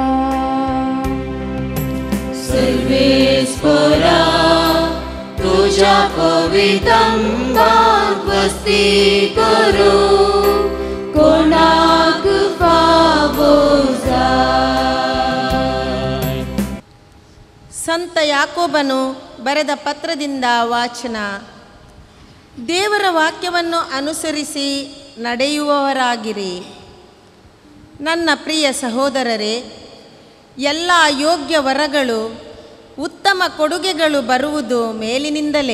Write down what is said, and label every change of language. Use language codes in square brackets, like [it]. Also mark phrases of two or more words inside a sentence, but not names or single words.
[kok] सर्वेश्वरा तुझ्या पवित्रंबात वस्ती करो कोणाक फावो जाय. [kn] ಸಂತ ಯಾಕೋಬನು ಬರೆದ ಪತ್ರದಿಂದ ವಾಚನ. ದೇವರ ವಾಕ್ಯವನ್ನು ಅನುಸರಿಸಿ ನಡೆಯುವವರಾಗಿರಿ. ನನ್ನ ಪ್ರಿಯ ಸಹೋದರರೇ, ಎಲ್ಲ ಯೋಗ್ಯ ವರಗಳು ಉತ್ತಮ ಕೊಡುಗೆಗಳು ಬರುವುದು ಮೇಲಿನಿಂದಲೇ.